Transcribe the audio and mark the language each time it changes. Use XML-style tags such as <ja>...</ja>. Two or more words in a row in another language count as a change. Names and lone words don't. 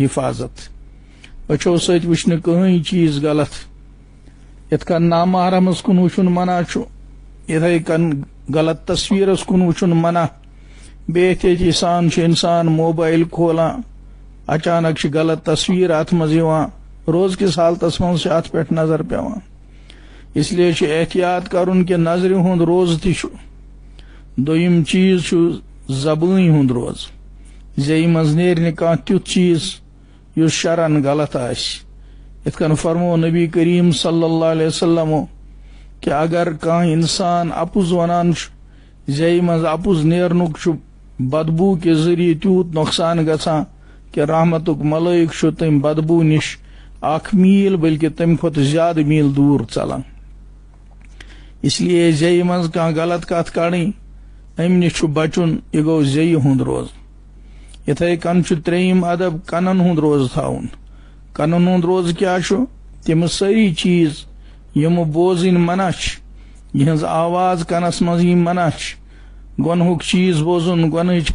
<ks>حفاظت أچھو سۭتۍ وٕچھِ نہٕ کٕہٕنۍ چیٖز غلط یِتھ کٔنۍ نامحرمس کُن وٕچھُن منع چھُ یِتھے کٔنۍ غلط تصویرس کُن وٕچھُن منع بے احتیاطی سان چھُ انسان موبائل کھولان اچانک چھِ غلط تصویر اتھ منٛز یِوان روز کِس حالتس منٛز چھِ اتھ پٮ۪ٹھ نظر پیوان</ks> <ur>اس لیے</ur> <ks>چھُ احتیاط کرُن کہ نظرِ ہُنٛد روز تہِ چھُ دوٚیِم چیٖز چھُ زبٲنۍ ہُنٛد روز زیٚیہِ منٛز نیرِ نہٕ کانٛہہ تیُتھ چیٖز یُس شرعن غلط آسہِ یِتھ کٔنۍ فرموو نبی کریم صلی اللہ علیہ وسلمو کہ اگر کانٛہہ انسان اپُز ونان چھُ زیٚیہِ منٛز اپُز نیرنُک چھُ بدبوٗ کہِ ذٔریعہٕ تیوٗت نۄقصان گژھان کہ رحمتُک ملٲیک چھُ تمہِ بدبوٗ نِش 1 میٖل بلکہ تمہِ کھۄتہٕ زیادٕ میٖل دوٗر ژلان</ks> <ur>اس لیے</ur> <ks>زیٚیہِ منٛز کانٛہہ غلط کتھ کڑٕنۍ امہِ نِش چھُ بچُن یہِ گوٚو زیٚیہِ ہُنٛد روز یِتھے کٔنۍ چھُ ترٛیٚیِم ادب کنن ہُنٛد روز تھاوُن کنن ہُنٛد روز کیٛاہ چھُ تِم سٲری چیٖز یِم بوزٕنۍ منع چھِ یِہنٛز آواز کنس منٛز یِنۍ منع چھِ گۄنہُک چیٖز بوزُن گۄنہٕچ</ks>